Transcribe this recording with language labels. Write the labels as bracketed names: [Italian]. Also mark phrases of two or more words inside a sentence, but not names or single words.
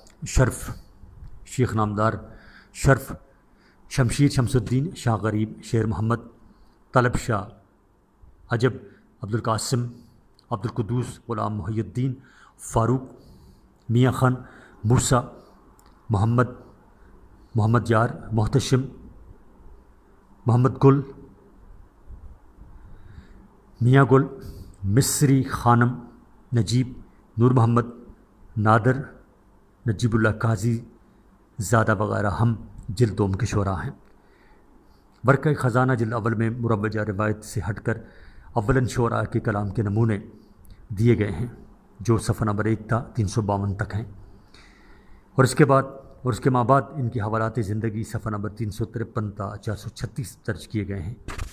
[Urdu] شرف، شمشیر شمس الدین، شاہ غریب، شیر محمد، طلب شاہ، عجب، عبدالقاسم، عبدالقدوس، غلام محی الدین، فاروق، میاں خان، موسیٰ، محمد یار، محتشم، محمد گل، میاں گل، مصری خانم، نجیب، نور محمد، نادر، نجیب اللہ قاضی زادہ وغیرہ ہم جلد دوم کے شعراء ہیں۔ ورقہ خزانہ جلد اول میں مروجہ روایت سے ہٹ کر اولاً شعراء کے کلام کے نمونے دیے گئے ہیں جو صفحہ نمبر 1 تا 352 تک ہیں، اور اس کے ماں بعد ان کی حوالات زندگی صفحہ نمبر 353 تا 436 درج کیے گئے ہیں۔